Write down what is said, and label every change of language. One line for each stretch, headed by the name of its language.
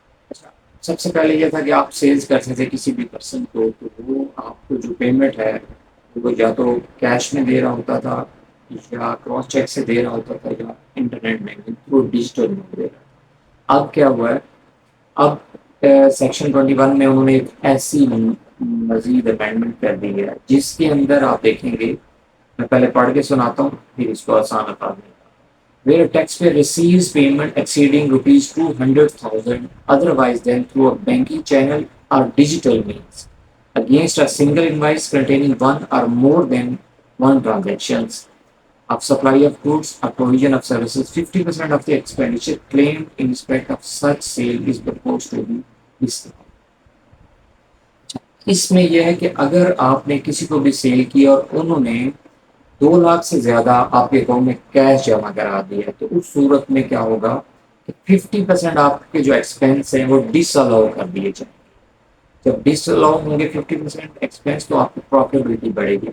Urdu: اچھا, سب سے پہلے یہ تھا کہ آپ سیلز کرتے تھے کسی بھی پرسن کو تو وہ آپ کو جو پیمنٹ ہے وہ یا تو کیش میں دے رہا ہوتا تھا یا کراس چیک سے دے رہا ہوتا تھا یا انٹرنیٹ بینکنگ تھرو ڈیجیٹل میں دے رہا تھا. اب کیا ہوا ہے, اب سیکشن 21 میں انہوں نے ایک ایسی مزید امینڈمنٹ کر دی ہے جس کے اندر آپ دیکھیں گے, میں پہلے پڑھ کے سناتا ہوں پھر اس کو آسان بتا دیں گا.
English: Where a taxpayer receives payment exceeding rupees 200,000 otherwise than through a banking channel or digital means against a single invoice containing one or more than one transactions of supply of goods or provision of services, 50% of the expenditure claimed in respect of such sale is proposed to be disallowed.
Urdu: اس میں یہ ہے کہ اگر آپ نے کسی کو بھی سیل کیا اور انہوں نے 2 لاکھ سے زیادہ آپ کے اکاؤنٹ میں کیش جمع کرا دیا تو اس صورت میں کیا ہوگا کہ 50% آپ کے جو ایکسپینس ہیں وہ ڈس الاؤ کر دیے جائیں. جب ڈس الاؤ ہوں گے 50% ایکسپینس تو آپ کی پروفیٹیبلٹی بڑھے گی.